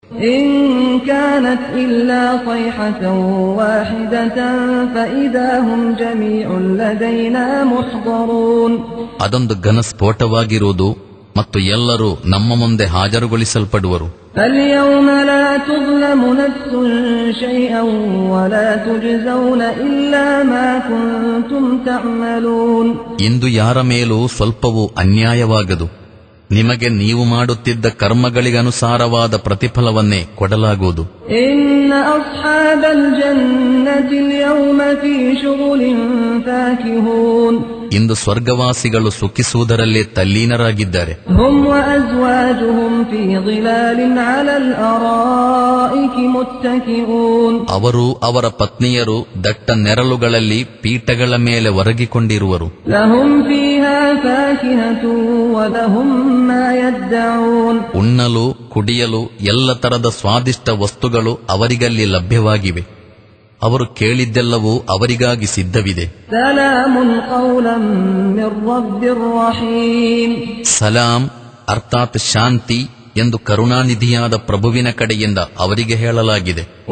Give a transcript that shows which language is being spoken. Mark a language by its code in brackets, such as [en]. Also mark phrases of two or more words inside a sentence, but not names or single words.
[ar] إن كانت إلا صيحة واحدة فإذا هم جميع لدينا محضرون. [kn] ಅದೊಂದು ಘನಸ್ಫೋಟವಾಗಿರುವುದು ಮತ್ತು ಎಲ್ಲರೂ ನಮ್ಮ ಮುಂದೆ ಹಾಜರುಗೊಳಿಸಲ್ಪಡುವರು. [ar] فاليوم لا تظلم نفس شيئا ولا تجزون إلا ما كنتم تعملون. [kn] ಇಂದು ಯಾರ ಮೇಲೂ ಸ್ವಲ್ಪವೂ ಅನ್ಯಾಯವಾಗದು. ನಿಮಗೆ ನೀವು ಮಾಡುತ್ತಿದ್ದ ಕರ್ಮಗಳಿಗನುಸಾರವಾದ ಪ್ರತಿಫಲವನ್ನೇ ಕೊಡಲಾಗುವುದು. [ar] إن أصحاب الجنة اليوم في شغل فاكهون. [kn] ಇಂದು ಸ್ವರ್ಗವಾಸಿಗಳು ಸುಖಿಸುವುದರಲ್ಲೇ ತಲ್ಲೀನರಾಗಿದ್ದಾರೆ. [ar] هم وأزواجهم في ظلال على الأرائك متكئون. [kn] ಅವರು ಅವರ ಪತ್ನಿಯರು ದಟ್ಟ ನೆರಳುಗಳಲ್ಲಿ ಪೀಠಗಳ ಮೇಲೆ ಒರಗಿಕೊಂಡಿರುವರು. [ar] لهم فيها فاكهة ولهم ما يدعون. [kn] ಉಣ್ಣಲು ಕುಡಿಯಲು ಎಲ್ಲ ತರದ ಸ್ವಾದಿಷ್ಟ ವಸ್ತುಗಳು ಅವರಿಗಲ್ಲಿ ಲಭ್ಯವಾಗಿವೆ. ಅವರು ಕೇಳಿದ್ದೆಲ್ಲವೂ ಅವರಿಗಾಗಿ ಸಿದ್ಧವಿದೆ. ಸಲಾಂ ಅರ್ಥಾತ್ ಶಾಂತಿ ಎಂದು ಕರುಣಾನಿಧಿಯಾದ ಪ್ರಭುವಿನ ಕಡೆಯಿಂದ ಅವರಿಗೆ ಹೇಳಲಾಗಿದೆ.